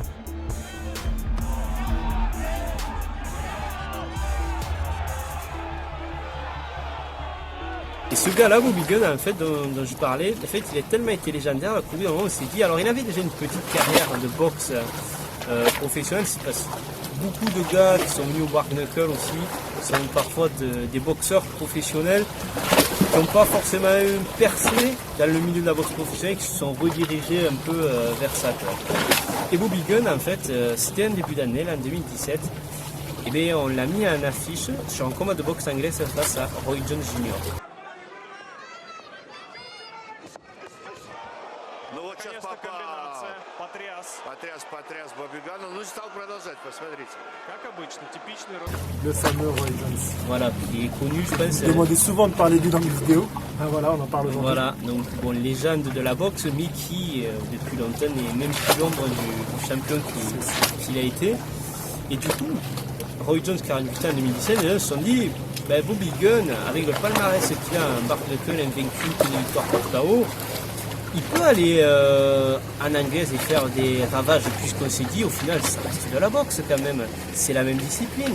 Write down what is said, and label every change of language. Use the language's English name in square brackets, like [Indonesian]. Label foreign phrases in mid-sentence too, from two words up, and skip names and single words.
[French] Et ce gars-là, Bobby Gunn, en fait, dont je parlais, en fait, il a tellement été légendaire qu'au bout d'un moment, on s'est dit, alors il avait déjà une petite carrière de boxe professionnelle, c'est parce que beaucoup de gars qui sont venus au [English] Bark Knuckle [French] aussi sont parfois des boxeurs professionnels qui n'ont pas forcément percé dans le milieu de la boxe professionnelle, qui se sont redirigés un peu vers ça. Quoi. Et Bobby Gunn, en fait, c'était un début d'année, là, en 2017. Et mais on l'a mis en affiche sur un combat de boxe anglaise face à Roy Jones Jr. [Russian] Ну вот сейчас комбинация. потряс Бобигана. Ну, стал продолжать, посмотрите. Как обычно, типичный [French] Le fameux Roy Jones. Voilà, qui est connu, je pense. Demandez souvent de parler de lui dans mes vidéos. Ah, voilà, on en parle aujourd'hui. Voilà, donc bon, légende de la boxe, mais qui depuis longtemps n'est même plus l'ombre du champion qu'il a été. Et du coup, Roy Jones, 48 ans en 2017, les gens se sont dit, Bobby Gunn, avec le palmarès qu'il a, un Barnacle invaincu, une victoire par KO, il peut aller en anglaise et faire des ravages, puisqu'on s'est dit, au final, ça reste de la boxe quand même, c'est la même discipline.